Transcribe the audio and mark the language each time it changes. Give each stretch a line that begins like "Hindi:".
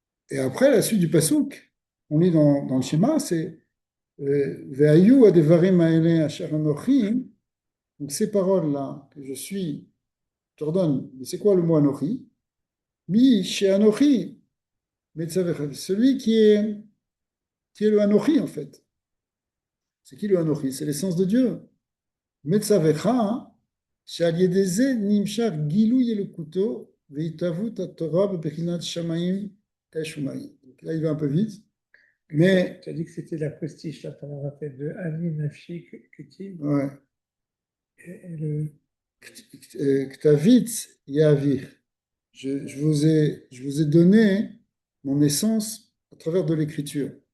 French: Et après, la suite du pasouk, on lit dans le schéma, c'est
Hebrew: Ve'ayu adevarim ha'ele asher anochi.
French: Donc ces paroles-là que je suis, je te redonne, mais c'est quoi le mot anochi? Mi chez anochi, celui qui est le anochi en fait. C'est qui le anochi? C'est l'essence de Dieu.
Hebrew: Metzavecha, שעל ידי זה נמשך גילוי אלוקותו והתהוות התורה בבחינת שמיים אש ומים.
French: Là, il va un peu vite, mais... Tu as dit que c'était la postiche, là, tu en as fait de Ani, Nafshi, Kutim. Ouais. Et le... Ktavit Yavir. Je vous ai donné mon essence à travers de l'écriture.